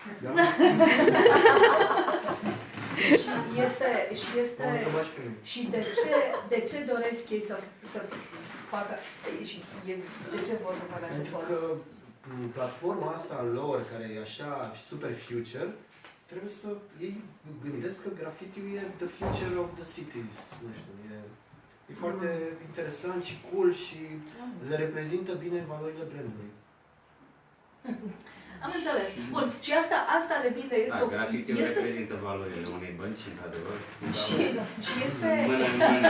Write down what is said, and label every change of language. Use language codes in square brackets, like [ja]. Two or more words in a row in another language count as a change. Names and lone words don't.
[ro] Și de ce doresc ei să facă și de ce vor să facă acest pod? Pentru că platforma asta lor, care e așa super future, trebuie să ei gândesc că graffiti-ul e [en] the future of the cities, [ro] nu știu, e foarte interesant și cool și le reprezintă bine valorile brandului. Am înțeles. Bun. Și asta depinde, este o... Graffiti-ul reprezintă valorile unei bănci, într-adevăr. Și este... Mână în mână.